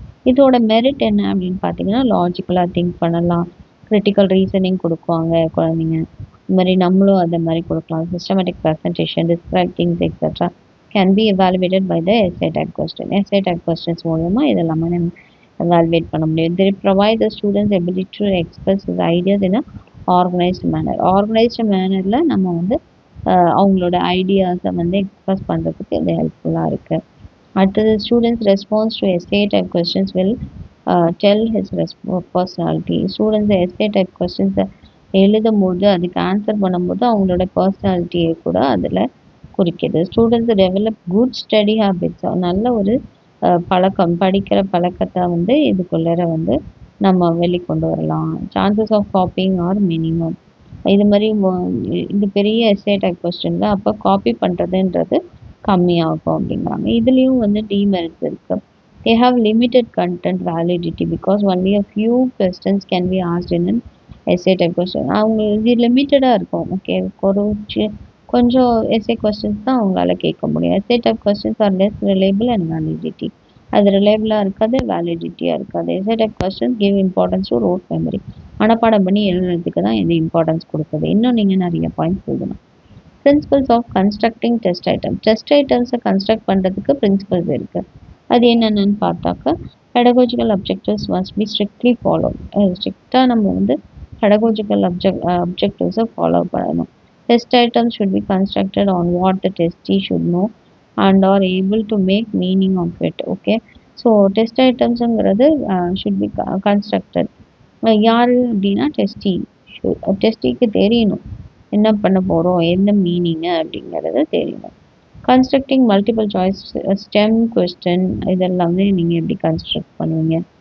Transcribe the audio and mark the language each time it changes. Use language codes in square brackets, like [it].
[ta] இதோட மெரிட் என்ன அப்படின்னு பார்த்தீங்கன்னா, லாஜிக்கலாக திங்க் பண்ணலாம், கிரிட்டிக்கல் ரீசனிங் கொடுக்குவாங்க குழந்தைங்க, இது மாதிரி நம்மளும் அதை மாதிரி கொடுக்கலாம். [en] Systematic presentation, describe things etcetera can be evaluated by the SA type question. [ta] S A type questions மூலமாக இதெல்லாமே நம்ம எவாலுவேட் பண்ண முடியும். [en] They provide the students ability to express his ideas in a organized manner. [ta] Organised மேனரில் நம்ம வந்து அவங்களோட ஐடியாஸை வந்து express பண்ணுறதுக்கு இது ஹெல்ப்ஃபுல்லாக இருக்குது. [en] அடுத்தது students response to SA type questions will tell his personality. [ta] Students S A type கொஸ்டின்ஸை எழுதும் போது அதுக்கு ஆன்சர் பண்ணும்போது அவங்களோட பர்சனாலிட்டியை கூட அதில் குறிக்கிது. [en] students develop good study habits, [ta] நல்ல ஒரு பழக்கம், படிக்கிற பழக்கத்தை வந்து இதுக்குள்ளே வந்து நம்ம வெளிக்கொண்டு வரலாம். [en] Chances of copying are minimum. [ta] இது மாதிரி இது பெரிய எஸ்ஏ டைப் கொஸ்டினில் அப்போ காப்பி பண்ணுறதுன்றது கம்மியாகும் அப்படிங்கிறாங்க. இதுலேயும் வந்து டிமெரிட்ஸ் இருக்குது. [en] They have limited content validity because only a few questions can be asked in an essay type question. [ta] அவங்க இது லிமிட்டடாக இருக்கும். ஓகே, கொஞ்சம் எஸ்ஏ கொஸ்டின்ஸ் தான் அவங்களால கேட்க முடியும். [en] SA type questions are less reliable and validity. [ta] அது ரிலேபிளாக இருக்காது, வேலிடிட்டியாக இருக்காது. [en] SA type questions give importance to rote memory. [ta] மனப்பாடம் பண்ணி எழுதுறதுக்கு தான் இது இம்பார்ட்டன்ஸ் கொடுக்குது. இன்னும் நீங்கள் நிறைய பாயிண்ட்ஸ் எழுதணும். [en] Principles of constructing test item. [ta] Test ஐட்டம்ஸை construct பண்ணுறதுக்கு பிரின்சிபல்ஸ் இருக்குது. அது என்னென்னு பார்த்தாக்கா, [en] pedagogical objectives must be strictly followed. [ta] ஸ்ட்ரிக்டாக நம்ம வந்து [en] pedagogical objectives [ta] ஃபாலோ பண்ணணும். [en] Test items should be constructed on what the testee should know and are able to make meaning of it. Okay, so test ஐட்டம்ஸுங்கிறது should be constructed. [ta] யார் அப்படின்னா டெஸ்டிக்கு தெரியணும் என்ன பண்ண போகிறோம், என்ன மீனிங்கு அப்படிங்கிறது தெரியணும். Constructing multiple choice stem question இதெல்லாமே நீங்கள் எப்படி கன்ஸ்ட்ரக்ட் பண்ணுவீங்க.